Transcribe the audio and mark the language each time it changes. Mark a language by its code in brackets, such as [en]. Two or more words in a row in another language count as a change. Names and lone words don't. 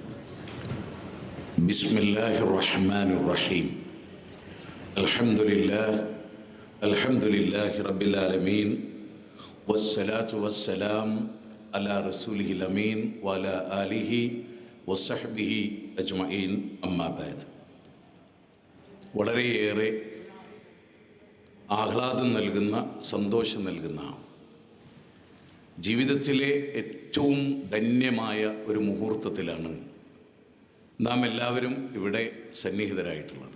[ar] بسم الله الرحمن الرحيم. الحمد لله رب العالمين والصلاة والسلام على رسوله الأمين وعلى آله وصحبه أجمعين أما بعد. [ml] വളരെയേറെ ആഹ്ലാദം നൽകുന്ന, സന്തോഷം നൽകുന്ന, ജീവിതത്തിലെ ഏറ്റവും ധന്യമായ ഒരു മുഹൂർത്തത്തിലാണ് നാം എല്ലാവരും ഇവിടെ സന്നിഹിതരായിട്ടുള്ളത്.